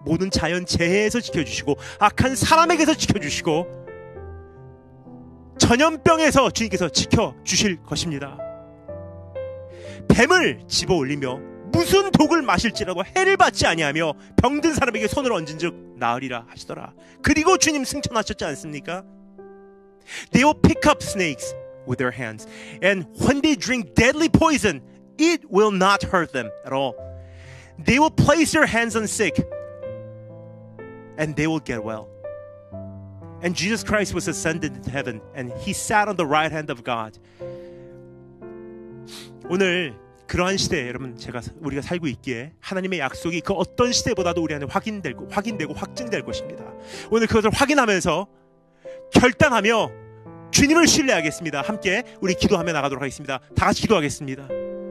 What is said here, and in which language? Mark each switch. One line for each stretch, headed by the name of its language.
Korean: 모든 자연재해에서 지켜주시고, 악한 사람에게서 지켜주시고, 전염병에서 주님께서 지켜주실 것입니다. 뱀을 집어 올리며 무슨 독을 마실지라도 해를 받지 아니하며 병든 사람에게 손을 얹은즉 나으리라 하시더라. 그리고 주님 승천하셨지 않습니까?
English: They will pick up snakes with their hands, and when they drink deadly poison, it will not hurt them at all. They will place their hands on sick, and they will get well. And Jesus Christ was ascended into heaven, and he sat on the right hand of God.
Korean: 오늘 그러한 시대에 여러분 우리가 살고 있기에 하나님의 약속이 그 어떤 시대보다도 우리 안에 확인되고 확증될 것입니다. 오늘 그것을 확인하면서 결단하며 주님을 신뢰하겠습니다. 함께 우리 기도하며 나가도록 하겠습니다. 다 같이 기도하겠습니다.